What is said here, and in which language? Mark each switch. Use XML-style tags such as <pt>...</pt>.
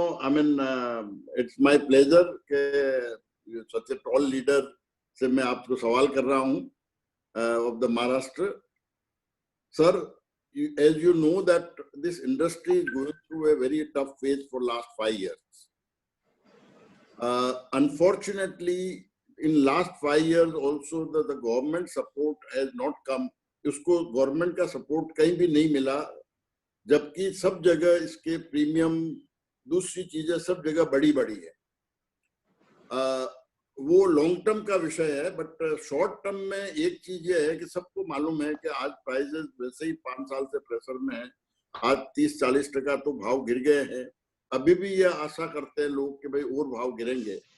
<en>I mean, it's my pleasure कि such a tall leader</en> <hi>से मैं आपको सवाल कर रहा हूँ</hi> <en>of the Maharashtra. Sir, as you know that this industry is going through a very tough phase for last 5 years. Unfortunately, in last 5 years also the government support has not come.</en> <hi>उसको government का support कहीं भी नहीं मिला, जबकि सब जगह इसके प्रीमियम दूसरी चीजें सब जगह बड़ी है। वो लॉन्ग टर्म का विषय है, बट शॉर्ट टर्म में एक चीज ये है कि सबको मालूम है कि आज प्राइसेस वैसे ही 5 साल से प्रेशर में है। आज 30-40% तो भाव गिर गए हैं। अभी भी ये आशा करते हैं लोग कि भाई और भाव गिरेंगे।</hi>